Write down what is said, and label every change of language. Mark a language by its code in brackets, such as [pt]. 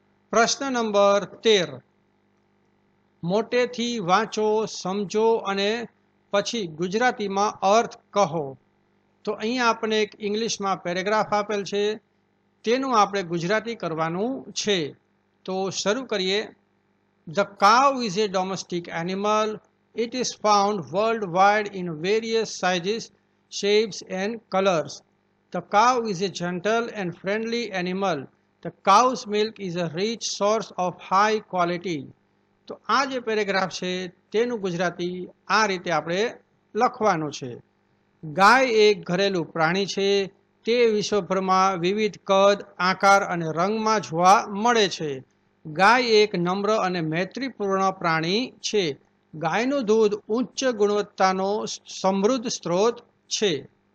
[gu] પ્રશ્ન નંબર 13. મોટેથી વાંચો, સમજો અને પછી ગુજરાતીમાં અર્થ કહો. તો અહીંયા આપણે એક ઇંગ્લિશમાં પેરેગ્રાફ આપેલ છે, તેનું આપણે ગુજરાતી કરવાનું છે. તો શરૂ કરીએ. [en] The cow is a domestic animal. It is found worldwide in various sizes, shapes and colors. The cow is a gentle and friendly animal. The cow's milk is a rich source of high quality. [gu] તો આ જે paragraph છે તેનું ગુજરાતી આ રીતે આપણે લખવાનું છે. ગાય એક ઘરેલું પ્રાણી છે. તે વિશ્વભરમાં વિવિધ કદ, આકાર અને રંગમાં જોવા મળે છે. ગાય એક નમ્ર અને મૈત્રીપૂર્ણ પ્રાણી છે. ગાયનું દૂધ ઉચ્ચ ગુણવત્તાનો સમૃદ્ધ સ્ત્રોત છે.